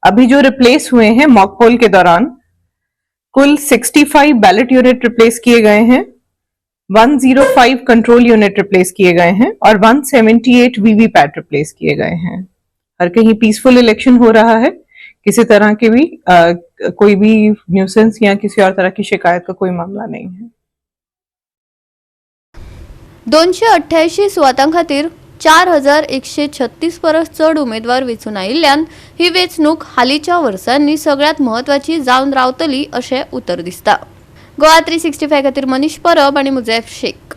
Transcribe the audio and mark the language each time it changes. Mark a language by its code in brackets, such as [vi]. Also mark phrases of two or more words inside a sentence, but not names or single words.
[hi] अभी जो रिप्लेस हुए हैं [en] mock poll [hi] के दौरान कुल 65 [en] ballot unit [hi] रिप्लेस किए गए हैं, 105 [en] control unit [hi] रिप्लेस किए गए हैं और 178 वीवीपैट रिप्लेस किए गए हैं। हर कहीं [en] peaceful election [hi] हो रहा है, किसी तरह के भी कोई भी न्यूसेंस या किसी और तरह की शिकायत का कोई मामला नहीं है। [kok] 288 सुवातां खातीर 4136 परस चड उमेदवार वेंचून आयिल्ल्यान ही वेंचणूक हालींच्या वर्सांनी सगळ्यात म्हत्वाची जावन रावतली अशें उतर दिसता। गोवा 365 खातीर मनीष परब आनी मुजैफ शेख।